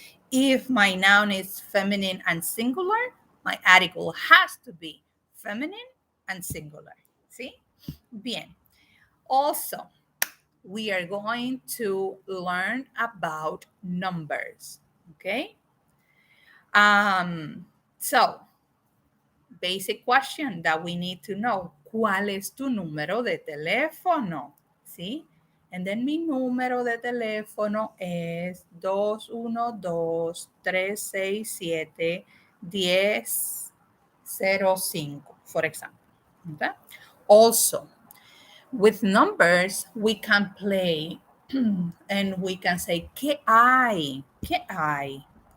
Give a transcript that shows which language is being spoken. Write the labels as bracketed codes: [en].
[en] If my noun is feminine and singular, my article has to be feminine and singular. See? Bien. Also, we are going to learn about numbers, okay? So, basic question that we need to know. [es] ¿Cuál es tu número de teléfono? ¿Sí? [en] And then [es] mi número de teléfono es 212-367-1005, [en] for example. Okay? Also, with numbers, we can play and we can say, [es] ¿qué hay? ¿Qué hay?